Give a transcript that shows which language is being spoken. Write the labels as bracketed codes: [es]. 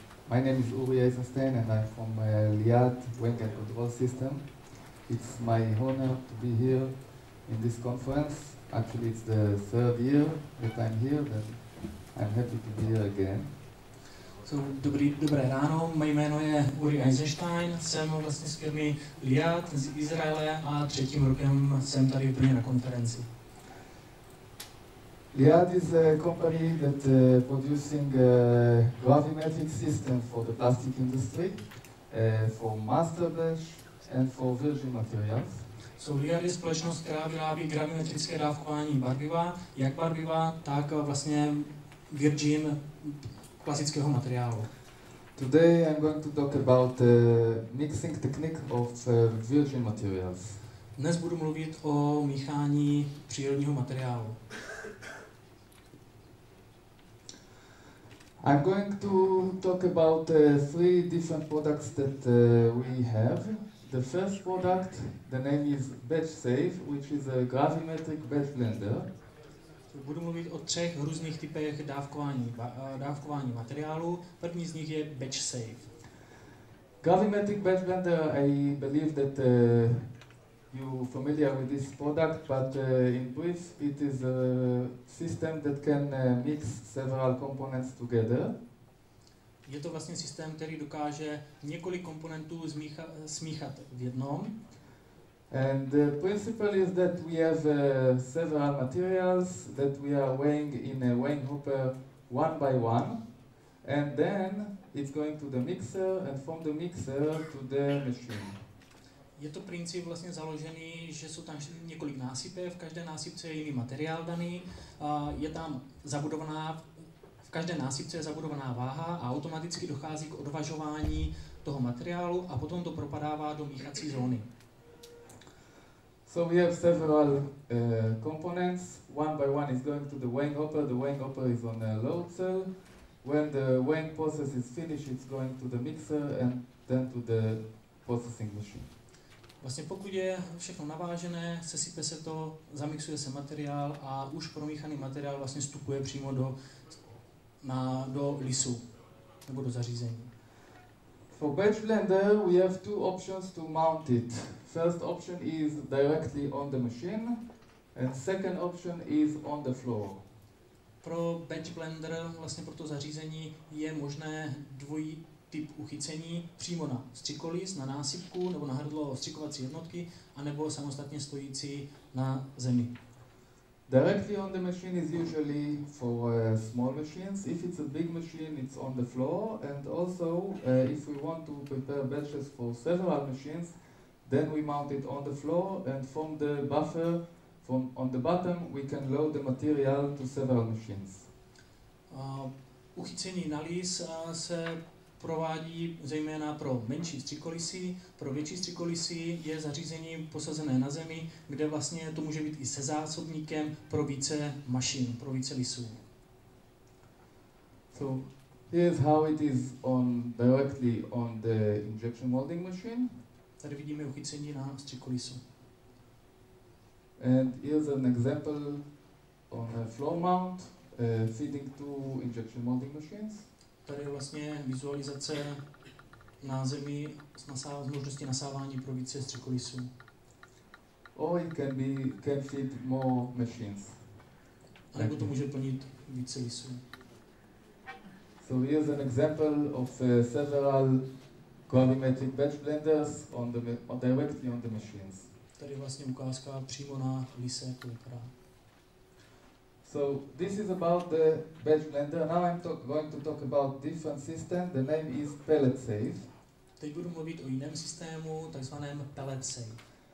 [en] My name is Eisenstein and I'm from Liad Wing and Control System. It's my honor to be here in this conference. Actually, it's the third year that I'm here, and I'm happy to be here again. [cs] Dobré ráno, moje jméno je Uri Eisenstein, jsem vlastně z firmy Liad z Izraele a třetím rokem jsem tady úplně na konferenci. [en] Liad is a company that producing gravimetric system for the plastic industry, for master batch and for virgin materials. [cs] Liad je společnost, která vyrábí gravimetrické dávkování barviva, jak barviva, tak vlastně virgin klasického materiálu. [en] Today I'm going to talk about mixing technique of virgin materials. [cs] Dnes budu mluvit o míchání přírodního materiálu. [en] I'm going to talk about three different products that we have. The first product, the name is batch safe, which is a gravimetric batch blender. [cs] Budu mluvit o třech různých typech dávkování materiálu. První z nich je batch safe. [en] Gravimetric batch blender, I believe that you're familiar with this product, but in brief, it is a system that can mix several components together. [cs] Je to vlastně systém, který dokáže několik komponentů smíchat v jednom. [en] And the principle is that we have several materials that we are weighing in a weighing hopper one by one, and then it's going to the mixer and from the mixer to the machine. [cs] Je to princip vlastně založený, že jsou tam několik násypů, v každé násypce je jiný materiál daný, je tam zabudovaná, v každé násypce je zabudovaná váha a automaticky dochází k odvažování toho materiálu a potom to propadává do míchací zóny. [en] So we have several components. One by one is going to the weighing hopper. The weighing hopper is on a load cell. When the weighing process is finished, it's going to the mixer and then to the processing machine. [cs] Vlastně pokud je všechno navážené, sesype se to, zamixuje se materiál a už promíchaný materiál vlastně vstupuje přímo do lisu nebo do zařízení. [en] For batch blender, we have two options to mount it. First option is directly on the machine, and second option is on the floor. [cs] Pro batch blender, vlastně pro to zařízení, je možné dvojí typ uchycení přímo na střikolis, na násypku nebo na hrdlo střikovací jednotky, anebo samostatně stojící na zemi. [en] Directly on the machine is usually for small machines. If it's a big machine, it's on the floor. And also, if we want to prepare batches for several machines, then we mount it on the floor, and from the buffer, from on the bottom, we can load the material to several machines. [cs] Uchycení na lis se provádí zejména pro menší střikolisy. Pro větší střikolisy je zařízení posazené na zemi, kde vlastně to může být i se zásobníkem pro více mašin, pro více lisů. [en] So here's how it is directly on the injection molding machine. [cs] Tady vidíme uchycení na střikolisu. [en] And here's an example on a floor mount feeding two injection molding machines. [cs] Tady je vlastně vizualizace na zemi s možností nasávání pro více střikolisů. [en] Or it can feed more machines. [cs] A nebo to může plnit více lisů. [en] So here's an example of several gravimetric batch blenders directly on the machines. [cs] Tady je vlastně ukázka přímo na lise, jak to vypadá. [en] So this is about the batch blender. Now I'm going to talk about different system. The name is pellet safe. [cs] Teď budu mluvit o jiném systému, takzvaném pellet safe.